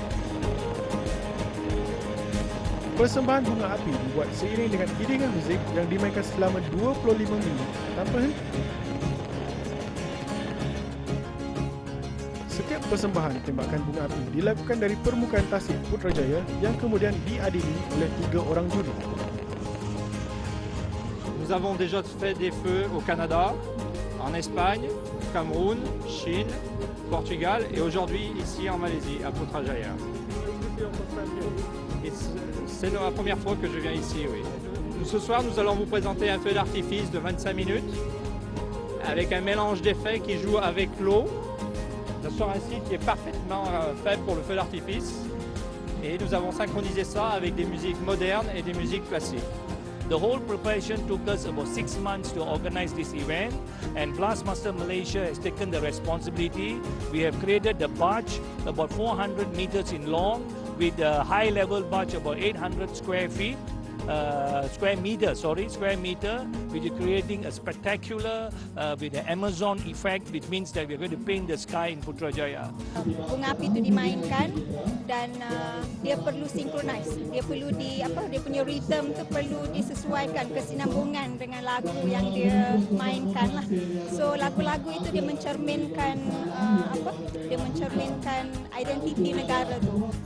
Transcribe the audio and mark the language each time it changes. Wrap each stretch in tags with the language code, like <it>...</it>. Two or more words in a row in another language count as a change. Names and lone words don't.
<ms>Persembahan bunga api dibuat seiring dengan iringan muzik yang dimainkan selama 25 minit tanpa henti. Setiap persembahan tembakan bunga api dilakukan dari permukaan tasik Putrajaya yang kemudian diadili oleh 3 orang juri.</ms> <fr>Nous avons déjà fait des feux au Canada, en Espagne, Cameroun, Chine, Portugal et aujourd'hui ici en Malaisie, à Putrajaya. C'est la première fois que je viens ici, oui. Ce soir, nous allons vous présenter un feu d'artifice de 25 minutes avec un mélange d'effets qui joue avec l'eau. Sur un site qui est parfaitement fait pour le feu d'artifice. Et nous avons synchronisé ça avec des musiques modernes et des musiques classiques.</fr> <en>The whole preparation took us about 6 months to organize this event, and Blastmaster Malaysia has taken the responsibility. We have created the barge about 400 meters in long with a high-level barge about 800 square meter, which is creating a spectacular with the Amazon effect, which means that we're going to paint the sky in Putrajaya.</en> <ms>Bunga api itu dimainkan dan dia perlu synchronize. Dia perlu dia punya rhythm tu perlu disesuaikan kesinambungan dengan lagu yang dia mainkan lah. So lagu-lagu itu dia mencerminkan dia mencerminkan identiti negara tu.</ms>